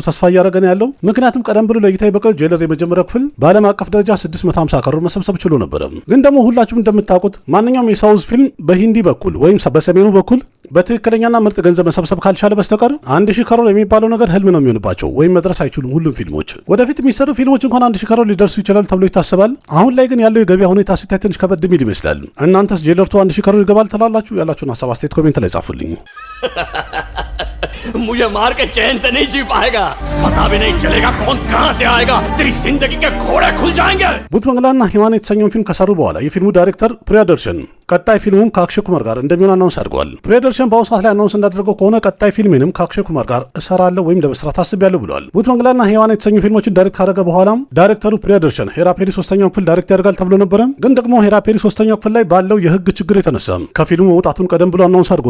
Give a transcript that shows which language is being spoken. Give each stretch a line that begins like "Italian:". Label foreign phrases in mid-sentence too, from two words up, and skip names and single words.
Amharic: ተስፋ እያደረገ ነው ያለው። ምክንያቱም ቀደም ብሎ ለእይታ የበቃው ጄለር የመጀመሪያው ክፍል በዓለም አቀፍ ደረጃ 650 ከሮር መሰብሰብ ችሎ ነበር። ግን ደግሞ ሁላችሁም እንደምታውቁት ማንኛውም የሳውዝ ፊልም በሂንዲ በኩል ወይም በሰሜኑ በኩል በትክክለኛና ምርጥ ገንዘብ መሰብሰብ ካልቻለ በስተቀር 1000 ከሮር የሚባለው ነገር ህልም ነው የሚሆንባቸው ወይም መድረስ አይችሉም። ሁሉም ፊልሞች ወደፊት የሚሰሩ ፊልሞች እንኳን 1000 ከሮር ሊደርሱ ይችላል ተብሎ ይታሰባል። አሁን ላይ ግን ያለው የገበያ ሁኔታ ሲታይ ትንሽ ከበድ የሚል ይመስላል። እናንተስ ጄለርቱ 1000 ከሮር ይገባል ትላላችሁ? ያላችሁን ሀሳብ አስተያየት ኮሜንት ላይ ጻፉልኝ።
Hindi: मुझे मार के चैन से नहीं जी पाएगा, पता भी नहीं चलेगा कौन कहां से आएगा, तेरी जिंदगी के घोड़े खुल जाएंगे።
Amharic: ቡት መንግላና ሂማን የተሰኘውን ፊልም ከሰሩ በኋላ የፊልሙ ዳይሬክተር ፕሪያደርሽን ቀጣይ ፊልሙም ከአክሼ ኩማር ጋር እንደሚሆን አናውንስ አድርገዋል። ፕሪያደርሽን በአሁኑ ሰዓት ላይ አናውንስ እንዳደረገው ከሆነ ቀጣይ ፊልሜንም ከአክሼ ኩማር ጋር እሰራለሁ ወይም ለመስራት አስቤያለሁ ብለዋል። ቡት መንግላና ሂማን የተሰኙ ፊልሞችን ዳይሬክት ካደረገ በኋላም ዳይሬክተሩ ፕሪያደርሽን ሄራፔሪ 3ኛው ክፍል ዳይሬክት ያደርጋል ተብሎ ነበረ። ግን ደግሞ ሄራፔሪ 3ኛው ክፍል ላይ ባለው የህግ ችግር የተነሳ ከፊልሙ መውጣቱን ቀደም ብሎ አናውንስ አድርጎ